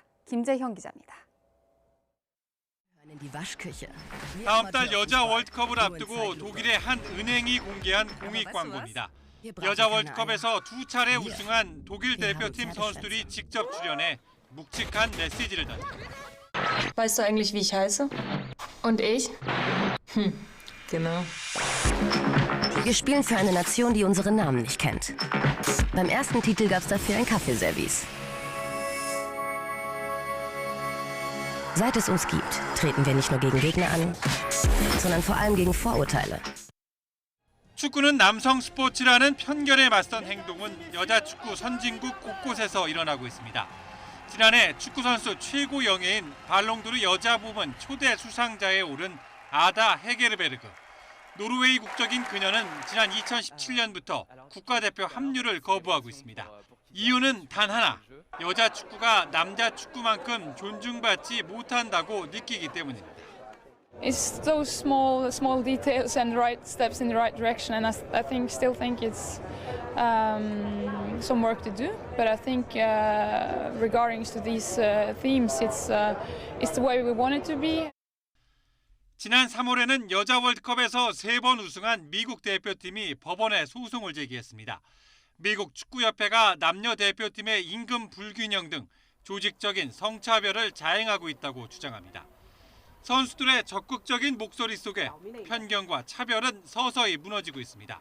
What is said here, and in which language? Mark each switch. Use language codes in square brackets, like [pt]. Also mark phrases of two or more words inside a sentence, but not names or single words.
[ko] 김재형 기자입니다. 다음 달 여자 월드컵을 앞두고 독일의 한 은행이 공개한 공익 광고입니다. 여자 월드컵에서 2차례 우승한 독일 대표팀 선수들이 직접 출연해 묵직한 메시지를 던집니다. [de] Weißt du eigentlich, wie ich heiße? Und ich? Genau. Wir spielen für eine Nation, die unseren Namen nicht kennt. Beim ersten Titel gab es dafür ein Kaffeeservice. Seit es uns gibt, treten wir nicht nur gegen Gegner an, sondern vor allem gegen Vorurteile. [ko] 축구는 남성 스포츠라는 편견에 맞선 행동은 여자 축구 선진국 곳곳에서 일어나고 있습니다. 지난해 축구 선수 최고 영예인 발롱도르 여자 부문 초대 수상자에 오른 아다 헤게르베르그. 노르웨이 국적인 그녀는 지난 2017년부터 국가대표 합류를 거부하고 있습니다. 이유는 단 하나, 여자 축구가 남자 축구만큼 존중받지 못한다고 느끼기 때문입니다. [en] It's those small details and right steps in the right direction, and I still think it's some work to do. But I think regarding to these themes, it's the way we want it to be. [ko] 지난 3월에는 여자 월드컵에서 3번 우승한 미국 대표팀이 법원에 소송을 제기했습니다. 미국 축구협회가 남녀 대표팀의 임금 불균형 등 조직적인 성차별을 자행하고 있다고 주장합니다. 선수들의 적극적인 목소리 속에 편견과 차별은 서서히 무너지고 있습니다.